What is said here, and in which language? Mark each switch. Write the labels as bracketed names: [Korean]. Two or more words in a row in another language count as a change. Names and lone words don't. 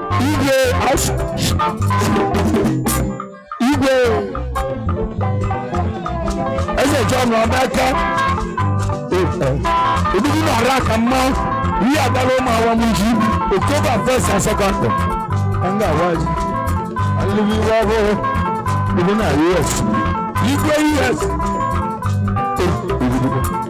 [Igbo] Igwe, igwe. Eze John Obeke. Eh, eh. Odogwu na ọra ka mma. Ihe agala ụmụ awa m ji. [English] October first and second. [Igbo] Ka m ga-awa ji. Alụghị iwe ọhụrụ. Ibu na U S. Igwe U S. Eh, ibu, ibu.